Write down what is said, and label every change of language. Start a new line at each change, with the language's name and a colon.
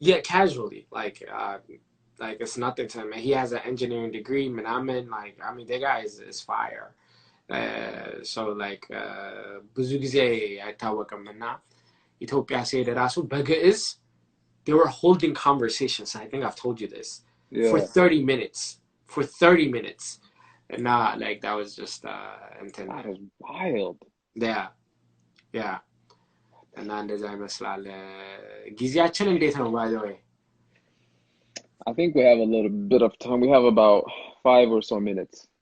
English: casually like it's nothing to him he has an engineering degree ምናምን like I mean the guy is fire so like
Amharic: ብዙ ጊዜ አይታወቅምና ኢትዮጵያ ሲሄድ ራሱ በግዕዝ
English: they were holding conversations I think I've told you this for 30 minutes and like that was just that is wild yeah
Amharic: እና እንደዛ ይመስላል ጊዜያችን እንዴት ነው
English: by the way I think we have a little bit of time we have about 5 or so minutes